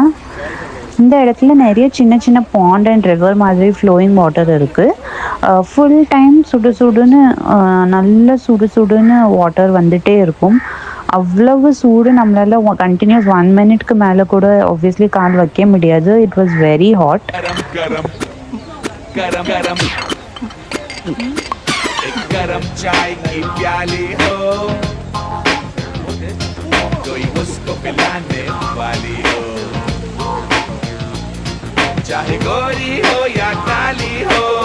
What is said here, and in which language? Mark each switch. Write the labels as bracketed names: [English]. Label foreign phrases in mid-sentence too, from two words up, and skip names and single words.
[Tamil] இந்த இடத்துல நிறைய சின்ன சின்ன [English] pond and river [Tamil] மாதிரி [English] flowing water [Tamil] இருக்குது. [English] full time [Tamil] சுடு சுடுன்னு நல்ல சுடு சுடுன்னு வாட்டர் வந்துகிட்டே இருக்கும். அவ்வளவு சூடு நம்மளால் கண்டினியூஸ் 1 மினிட்க்கு மேலே கூட ஆப்வியஸ்லி கால் வைக்க முடியாது. [English] it was very hot. [Hindi] गरम चाय की प्याली हो कोई उसको पिलाने वाली हो चाहे गोरी हो या काली हो